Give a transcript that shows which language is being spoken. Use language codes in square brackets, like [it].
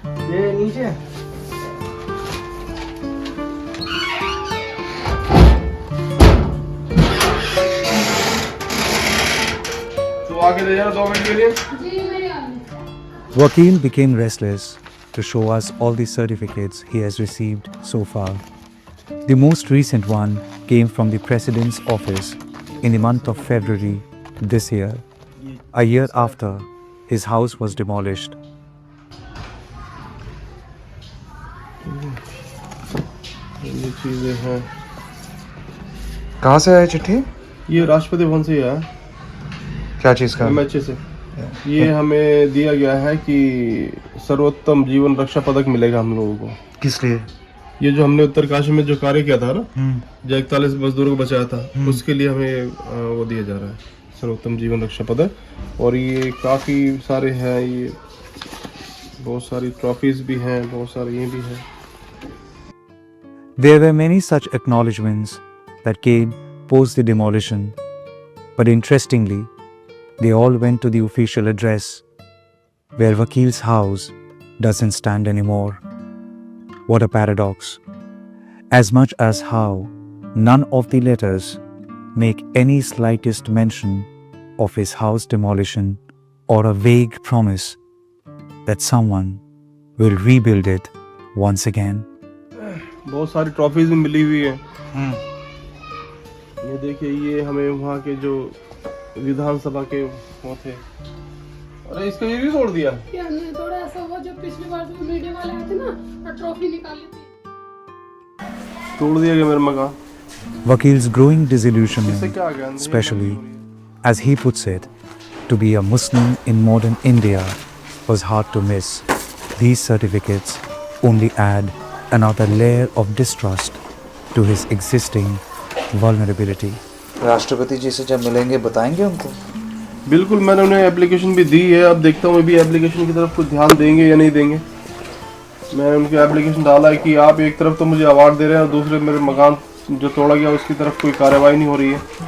[hi] ये नीचे तो आगे ले जाना 2 मिनट के लिए। [en] Wakil became restless to show us all the certificates he has received so far. The most recent one came from the President's office in the month of February this year, a year after his house was demolished. [hi] ये चीज़ें हैं, कहाँ से आई चिट्ठी? ये राष्ट्रपति भवन से ही आया, क्या चीज़ का? अच्छे से। ये हमें दिया गया है कि सर्वोत्तम जीवन रक्षा पदक मिलेगा हम लोगों को। किस लिए? ये जो हमने उत्तरकाशी में जो कार्य किया था ना, जो 41 मजदूरों को बचाया था, उसके लिए हमें वो दिया जा रहा है सर्वोत्तम जीवन रक्षा पदक। और ये काफ़ी सारे हैं, ये बहुत सारी ट्रॉफीज भी हैं, बहुत सारे ये भी हैं। [en] There were many such acknowledgements that came post the demolition, but interestingly, they all went to the official address, where Wakil's house doesn't stand anymore. What a paradox. As much as how none of the letters make any slightest mention of his house demolition or a vague promise that someone will rebuild it once again. [hi] बहुत सारी trophies भी मिली हुई है। ये देखिए, ये हमें वहाँ के जो विधानसभा के वो थे। अरे इसको ये भी तोड़ दिया। क्या नहीं तोड़ा, ऐसा हुआ जब पिछली बार जो मीडिया वाले आए थे ना और ट्रॉफी निकाली थी। तोड़ दिया गया मेरा मकान। [en] Wakil's growing [hi] इससे [en] disillusionment, [hi] क्या आ गया? [en] especially as he puts it, to be a Muslim in modern India was hard to miss. These certificates only add another layer of distrust to his existing vulnerability. [hi] राष्ट्रपति जी से जब मिलेंगे बताएंगे उनको? बिल्कुल, मैंने उन्हें एप्लीकेशन भी दी है। अब देखता हूँ अभी एप्लीकेशन की तरफ कुछ ध्यान देंगे या नहीं देंगे। मैंने उनके एप्लीकेशन डाला है कि आप एक तरफ तो मुझे अवार्ड दे रहे हैं और दूसरे मेरे मकान जो तोड़ा गया उसकी तरफ कोई कार्रवाई नहीं हो रही है।